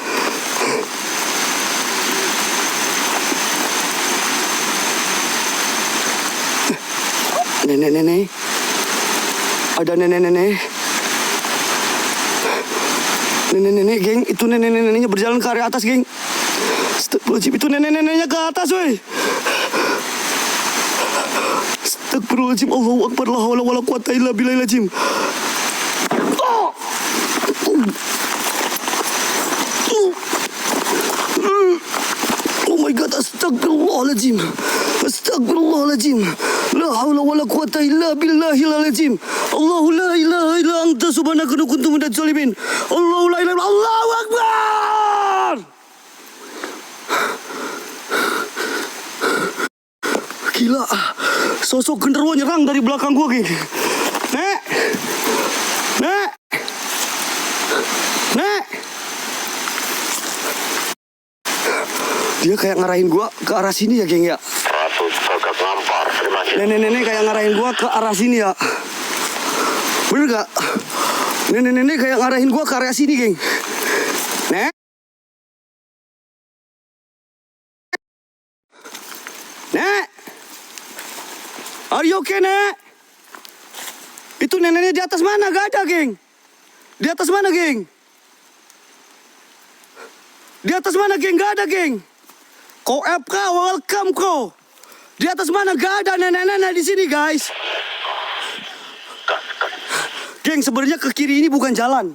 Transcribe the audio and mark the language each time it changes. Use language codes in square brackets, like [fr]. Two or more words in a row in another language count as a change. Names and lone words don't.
[id] Nenek-nenek. Ada nenek-nenek. Nenek-nenek, geng. Itu nenek-neneknya berjalan ke area atas, geng. [ar] أستغفر الله العظيم. [id] Itu nenek-neneknya ke atas, weh. [ar] أستغفر الله العظيم. الله أكبر. لا حول ولا قوة إلا بالله العظيم. [en] Oh my God. [ar] أستغفر الله العظيم أستغفر الله العظيم. لا حول ولا قوة إلا بالله العظيم. الله لا إله إلا أنت سبحانك إني كنت من الظالمين. الله لا إله إلا الله أكبر. [id] Gila. Sosok genderuwo nyerang dari belakang gua, geng. Nek. Dia kayak ngarahin gua ke arah sini ya, geng, ya. Ratu Gagak ngampar. Terima kasih. Nenek-nenek kayak ngarahin gua ke arah sini ya. Bener gak? Nenek-nenek kayak ngarahin gua ke arah sini, geng. Nek. [en] Are you okay, Nek? [id] Itu neneknya di atas mana? Gak ada, geng. Di atas mana, geng? Di atas mana, geng? Gak ada, geng. Kau FK, welcome kau. Di atas mana? Gak ada nenek-nenek di sini, guys. Geng, sebenarnya ke kiri ini bukan jalan.